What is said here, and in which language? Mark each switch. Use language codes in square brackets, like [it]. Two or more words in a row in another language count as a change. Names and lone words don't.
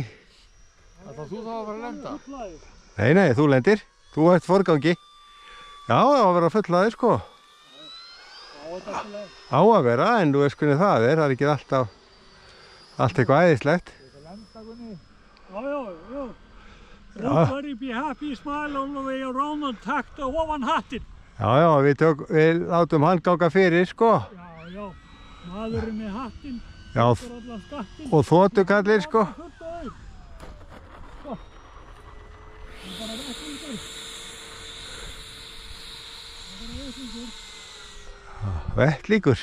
[is] Ætla þú þá að fara að lenda? Nei, nei, þú lendir. Þú ert forgangi. Já, það var að vera fullaðir, sko. Á að vera, en þú veist hvernig það er ekki alltaf allt eitthvað æðislegt. Já. [en] Everybody be happy, smile all the way around and [is] takta ofan hattinn. Já, við látum hann ganga fyrir, sko. Já, maðurinn með hattinn. Já, og þotukallir, sko. Vettlíkur.